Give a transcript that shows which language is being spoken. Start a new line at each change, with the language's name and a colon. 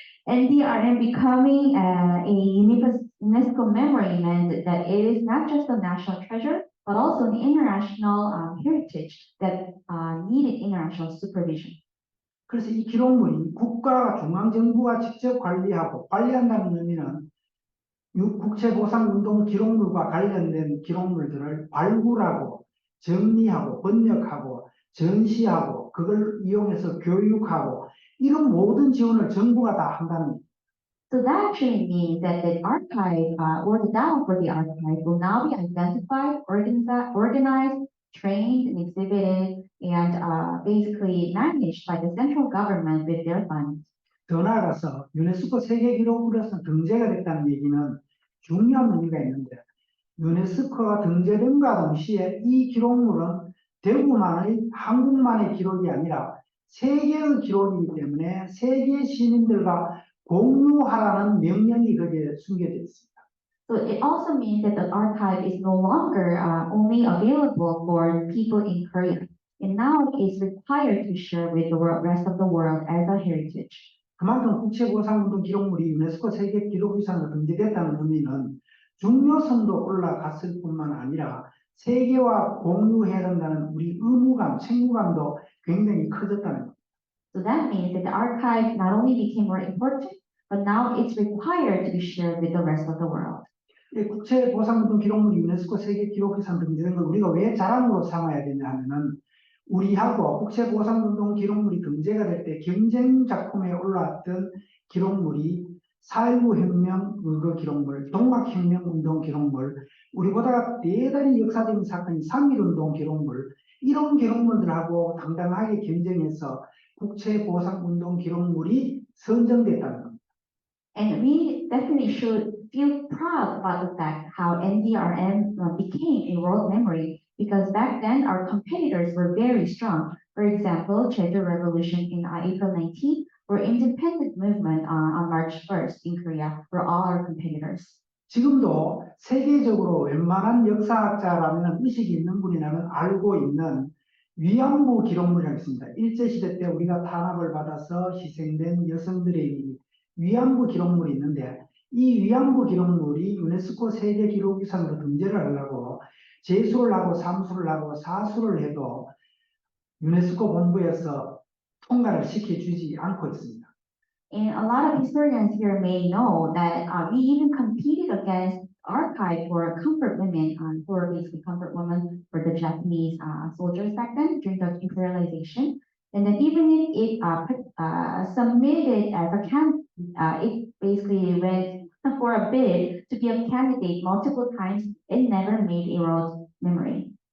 English: NDRM becoming a UNESCO memory meant that it is not just a national treasure, but also an international heritage that needed international supervision.
Korean: 그래서 이 기록물이 국가 중앙정부가 직접 관리한다는 의미는 국채보상운동 기록물과 관련된 기록물들을 발굴하고 정리하고 번역하고 전시하고 그걸 이용해서 교육하고 이런 모든 지원을 정부가 다 한다는 거예요.
English: So that actually means that the archive or the data for the archive will now be identified, organized, trained, and exhibited, and basically managed by the central government with their funds.
Korean: 더 나아가서 유네스코 세계기록으로서 등재가 됐다는 얘기는 중요한 의미가 있는데 유네스코가 등재됨과 동시에 이 기록물은 대구만의 한국만의 기록이 아니라 세계의 기록이기 때문에 세계 시민들과 공유하라는 명령이 거기에 숨겨져 있습니다.
English: So it also means that the archive is no longer only available for people in Korea, and now is required to share with the rest of the world as a heritage.
Korean: 그만큼 국채보상운동 기록물이 유네스코 세계 기록유산으로 등재됐다는 의미는 중요성도 올라갔을 뿐만 아니라 세계와 공유해야 된다는 우리 의무감, 책무감도 굉장히 커졌다는 겁니다.
English: So that means that the archive not only became more important, but now it's required to be shared with the rest of the world.
Korean: 이 국채보상운동 기록물이 유네스코 세계 기록유산 등재된 걸 우리가 왜 자랑으로 삼아야 되냐 하면은 우리하고 국채보상운동 기록물이 등재가 될 때 경쟁 작품에 올라왔던 기록물이 4.19 혁명 의거 기록물, 동학혁명 운동 기록물, 우리보다 대단히 역사적인 사건인 3.1 운동 기록물, 이런 기록물들하고 당당하게 경쟁해서 국채보상운동 기록물이 선정됐다는 겁니다.
English: And we definitely should feel proud about the fact how NDRM became a world memory, because back then our competitors were very strong. For example, Jeju Revolution in April 19, or independent movement on March 1st in Korea were all our competitors.
Korean: 지금도 세계적으로 웬만한 역사학자라면 의식이 있는 분이라면 알고 있는 위안부 기록물이 있습니다. 일제시대 때 우리가 탄압을 받아서 희생된 여성들의 위안부 기록물이 있는데 이 위안부 기록물이 유네스코 세계기록유산으로 등재를 하려고 제수를 하고 삼수를 하고 사수를 해도 유네스코 본부에서 통과를 시켜주지 않고 있습니다.
English: And a lot of historians here may know that we even competed against archive for comfort women, who were basically comfort women for the Japanese soldiers back then during the imperialization. And then even if it submitted as a it basically went for a bid to be a candidate multiple times, it never made a world memory.